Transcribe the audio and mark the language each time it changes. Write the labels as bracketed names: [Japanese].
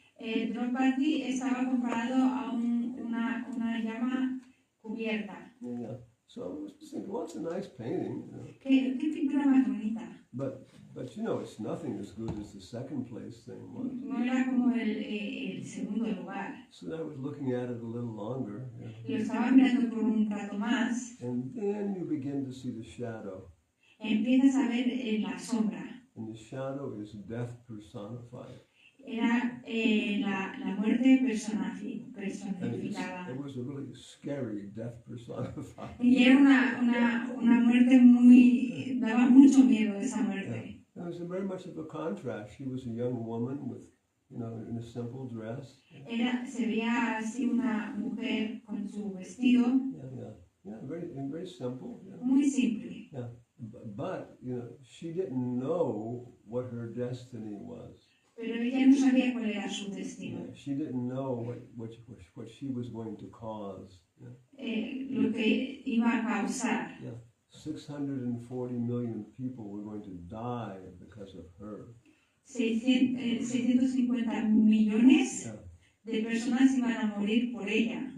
[Spanish] Draupadi estaba comparado a una llama cubierta. [English] Yeah. So I was thinking, well, it's a nice painting. You know. [Spanish] ¿Qué pintura más bonita? [English] But you know, it's nothing as good as the second place thing was. [Spanish] No era como el segundo lugar. [English] So I was looking at it a little longer. Yeah. [Spanish] Lo estaba mirando por un rato más. [English] And then you begin to see the shadow. [Spanish] Empiezas a ver la sombra. [English] And the shadow is death personified. [Spanish] Era la muerte [English] And [Spanish] personificada. [English] it was a really scary death personified. [Spanish] Y era una muerte muy... daba mucho miedo esa muerte. [English] It was very much of a contrast. She was a young woman with, you know, in a simple dress. [Spanish] Se veía así una mujer con su vestido [English] Yeah, very simple. Yeah. [Spanish] muy simple. [English] Yeah. But, you know, she didn't know what her destiny was. [Spanish] Pero ella no sabía cuál era su destino. [English] Yeah, she didn't know what she was going to cause. Yeah. [Spanish] Lo que iba a causar. [English] Yeah. 640 million people were going to die because of her. [Spanish] 650 millones [English] Yeah. [Spanish] de personas iban a morir por ella.